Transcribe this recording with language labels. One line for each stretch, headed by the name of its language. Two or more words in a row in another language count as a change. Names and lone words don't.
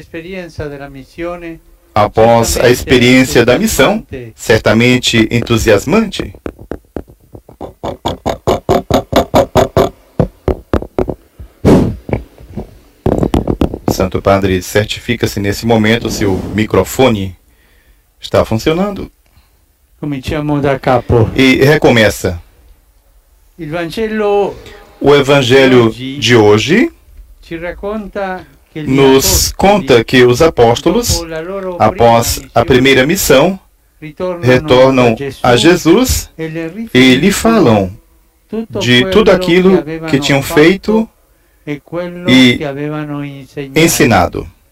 Portuguese: Após a experiência da missão, certamente entusiasmante, Santo Padre certifica-se nesse momento se o microfone está funcionando.
Italian: Cominciamo da capo.
Portuguese: E recomeça. O Evangelho de hoje nos conta que os apóstolos, após a primeira missão, retornam a Jesus e lhe falam de tudo aquilo que tinham feito e ensinado.